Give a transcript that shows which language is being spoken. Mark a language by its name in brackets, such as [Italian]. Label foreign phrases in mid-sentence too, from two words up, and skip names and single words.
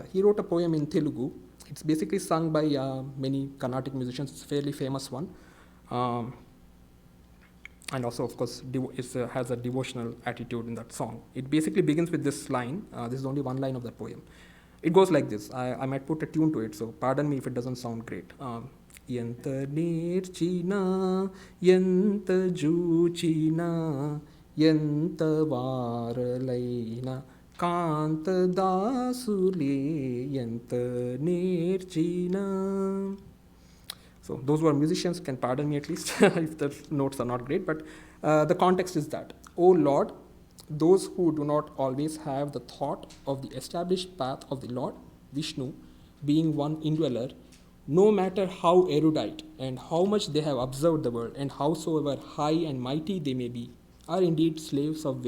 [English] He wrote a poem in Telugu. It's basically sung by many Carnatic musicians. It's a fairly famous one. And also, of course, has a devotional attitude in that song. It basically begins with this line. This is only one line of the poem. It goes like this. I might put a tune to it, so pardon me if it doesn't sound great. [Telugu] ఎంత నేర్చిన, ఎంత జూచిన, ఎంత వారలైన, కాంతా దాసులే, ఎంత నేర్చిన. [English] So those who are musicians can pardon me at least if the notes are not great, but the context is that, O Lord, those who do not always have the thought of the established path of the Lord, Vishnu, being one indweller, no matter how erudite and how much they have observed the world and howsoever high and mighty they may be, are indeed slaves of women.